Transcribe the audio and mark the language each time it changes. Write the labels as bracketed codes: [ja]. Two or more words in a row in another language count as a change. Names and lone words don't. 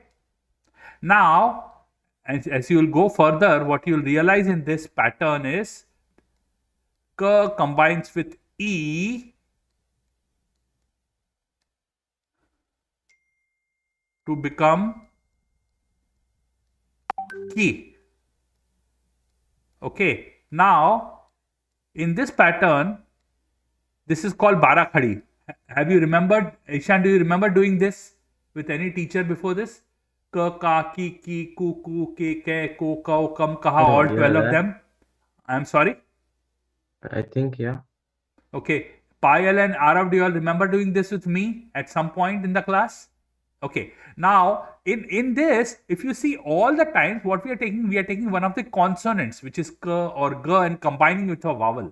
[en] Now, as you will go further, what you will realize in this pattern is K combines with E to become Ki. Okay. Now, in this pattern, this is called Barakhadi. Have you remembered, Ishan, do you remember doing this with any teacher before this? [hi] Ka, ka, ki, ku, ku, ke, ke, ko, kau, kam, kaha, [en] all 12 of them. I'm sorry. I think, yeah. Okay. Payal and Arav, do you all remember doing this with me at some point in the class? Okay. Now, in this, if you see all the times what we are taking one of the consonants, which is K or G, and combining with a vowel.